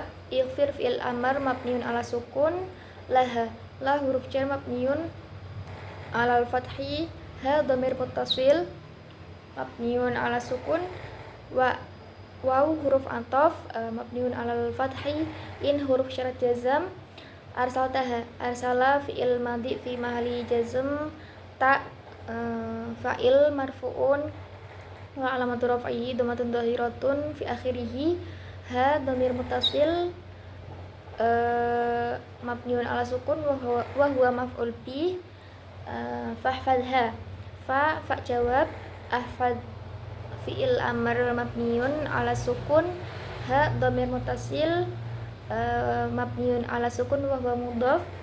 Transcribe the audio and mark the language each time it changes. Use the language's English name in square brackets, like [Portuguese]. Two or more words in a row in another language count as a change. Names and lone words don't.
[Arabic] اغفر فعل أمر مبني على السكون. لها ل حرف جر مبني على الفتح. ها ضمير متصل مبني على السكون. واو حرف عطف مبني على الفتح. إن حرف شرط جازم. أرسلتها أرسل فعل ماض في محل جزم. تا فاعل مرفوع وعلامة رفعه ضمة ظاهرة في آخره. ها ضمير متصل مبني على السكون وهو مفعول به. فاحفظها فا جواب. احفظ فعل أمر مبني على السكون. ها ضمير متصل مبني على السكون وهو مضاف.